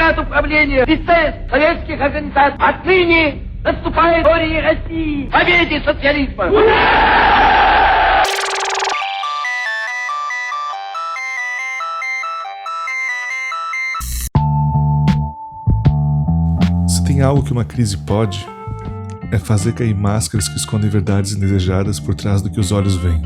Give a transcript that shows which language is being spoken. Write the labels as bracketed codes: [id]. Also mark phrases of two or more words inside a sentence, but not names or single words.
[ru] правления лице советских организаций отныне наступает история России к победе социализма. [pt] Se tem algo que uma crise pode, é fazer cair máscaras que escondem verdades indesejadas por trás do que os olhos veem.